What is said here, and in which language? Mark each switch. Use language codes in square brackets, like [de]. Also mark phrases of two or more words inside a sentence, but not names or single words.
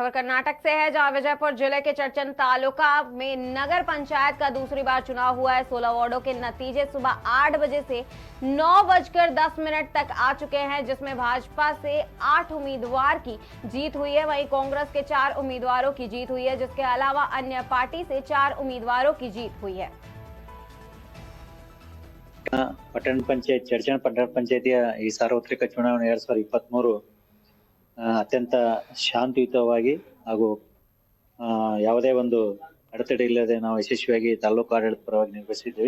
[hi] खबर कर्नाटक से है, जहां विजयपुर जिले के चर्चन तालुका में नगर पंचायत का दूसरी बार चुनाव हुआ है। 16 वार्डों के नतीजे सुबह 8 बजे से 9:10 तक आ चुके हैं, जिसमें भाजपा से 8 उम्मीदवार की जीत हुई है। वहीं कांग्रेस के 4 उम्मीदवारों की जीत हुई है, जिसके अलावा अन्य पार्टी से 4 उम्मीदवारों की जीत हुई है। [kn] ಪಟ್ಟಣ ಪಂಚಾಯತ್ ಚರ್ಚನ ಪಟ್ಟಣ ಪಂಚಾಯತಿಯ ಈ ಸಾರ್ವತ್ರಿಕ ಚುನಾವಣೆ 2023 ಅತ್ಯಂತ ಶಾಂತಿಯುತವಾಗಿ ಹಾಗೂ ಯಾವುದೇ ಒಂದು ಅಡೆತಡೆ ಇಲ್ಲದೆ ನಾವು ಯಶಸ್ವಿಯಾಗಿ ತಾಲೂಕು ಆಡಳಿತ ಪರವಾಗಿ ನಿರ್ವಹಿಸಿದ್ದೀವಿ.